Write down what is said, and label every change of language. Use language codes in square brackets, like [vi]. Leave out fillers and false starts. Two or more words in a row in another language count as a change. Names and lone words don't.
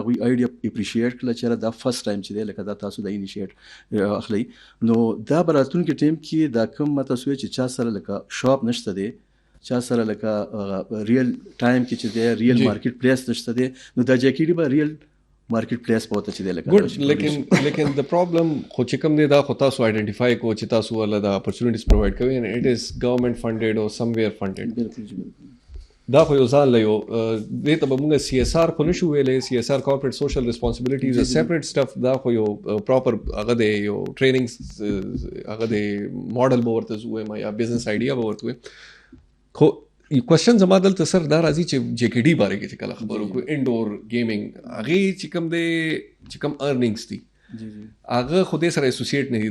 [ps] هغوی [en] idea appreciate [ps] کړله چې دا [en] first time [ps] چې دی لکه دا تاسو د انیشیټ اخلئ نو دا به راتلونکي ټایم کې دا کوم تاسو چې چا سره لکه شاپ نشته دی چا سره لکه [en] real time [ps] کې چې دی [en] real market place [ps] نشته دی نو دا جاکیډي به [en] real market place [ps] پوته چې دی لکه لیکن د پرابلم خو چې کوم دی دا خو تاسو آئیډینټیفای کو چې تاسو ول [en] the opportunities provide [ps] کوي [en] and it is government funded or somewhere funded. [ps] دا خو یو ځان له یو دې ته به موږ CSR خو نشو ویلی. [en] CSR corporate social responsibility is a separate stuff. [ps] دا خو یو پراپر هغه دی یو ټریننګ هغه دی ماډل به ورته ووایم یا [en] business idea [ps] به ورته ووایم. خو کوېسچن زما دلته سر دا راځي چې جے کې ډي باره کې چې کله خبرو کوو [en] indoor gaming [ps] هغې چې کوم دی چې کوم ارننګس دي هغه خو دې سره اسوسییټ نه دي.